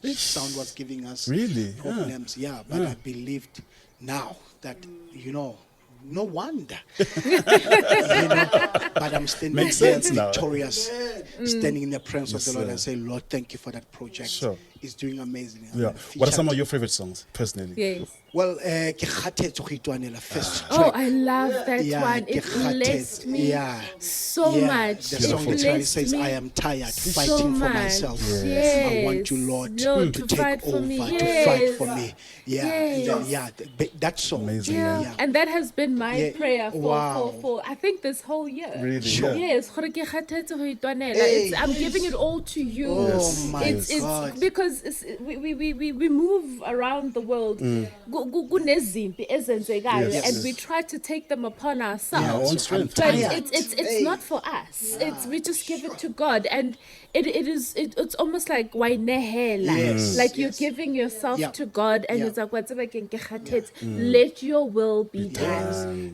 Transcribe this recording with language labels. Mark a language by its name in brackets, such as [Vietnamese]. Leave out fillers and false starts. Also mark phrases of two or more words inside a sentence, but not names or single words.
[English] Sound was giving us problems, but I believed now that, no wonder. But I'm standing Makes there sense now. victorious, standing in the presence of the Lord sir. and say, Lord, thank you for that project. Sure. It's doing amazing. Yeah. What are some of your favorite songs, personally? Yes. Well, [Northern Sotho] ke kgathetse go itwanela first [English] Oh, track. I love that one. [Northern Sotho] ke [English] It blessed [Northern Sotho] kgathetse. [English] me so much. The It song literally blessed says, me I am tired so fighting for much. myself. Yes. I want you, Lord, Lord, to to take fight for over, me. to Yes. fight for me. Yes. That song. Amazing, Yeah. And that has been my Yeah. prayer for, Wow. for I think this whole year. Really? Sure. Yeah. Yes, [Northern Sotho] gore ke kgathetse ho itwanela. [English] Hey. I'm giving it all to you. Oh my it's God. because we move around the world. [Zulu] Kunezimpi ezenzekayo, [English] Yes. and we try to take them upon ourselves. Our own strength. But Tired. it's not for us. We just give it to God, and it's almost like wainehela. Yes. Like you're giving yourself Yeah. to God, and Yeah. it's like whatever [Northern Sotho] ke kgathetse, [English] let your will be done.